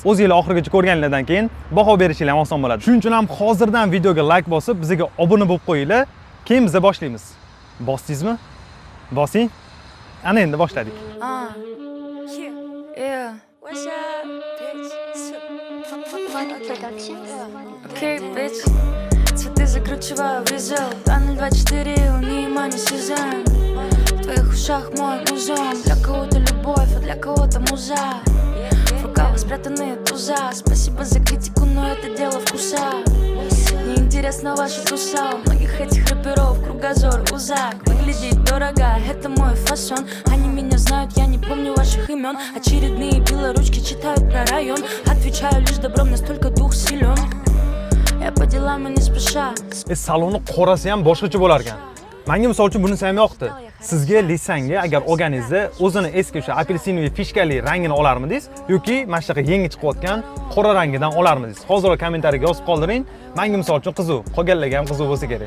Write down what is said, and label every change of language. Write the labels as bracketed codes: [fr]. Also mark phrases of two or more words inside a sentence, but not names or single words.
[uz] O'zingizlar oxirigacha ko'rganingizdan keyin baho berishingiz ham oson bo'ladi. Shuning uchun ham hozirdan videoga like bosib, bizga obuna bo'lib qo'yinglar. Keyin biz boshlaymiz. Bosdingizmi? Bosing. Ana endi boshladik. [en] Okay, bitch. [ru] Цветы закручиваю в резел. Тоннель 24, внимание сезон. В твоих ушах мой музон. Для кого-то любовь, а для кого-то муза. В рукавах спрятанные туза. Спасибо за критику, но это дело вкуса. Неинтересна ваша туса. У многих этих рэперов кругозор узак. Выглядит дорого, это мой фасон. Они меня знают, я не помню ваших имен. Очередные белоручки читают про район. Отвечаю лишь добром, настолько дух силен. Я по делам и не спеша. [uz] Salonni qorasi ham boshqacha bo'lar ekan. Menga misol uchun bunisi ham yoqdi. Sizga Lisangga agar olganingizda o'zini eski o'sha apelsinoviy fishkali rangini olarmidingiz yoki mana shunaqa yangi chiqayotgan qora rangidan olarmidingiz? Hozir kommentariyaga yozib qoldiring. Menga misol uchun qiziq, qolganlarga ham qiziq bo'lsa kerak.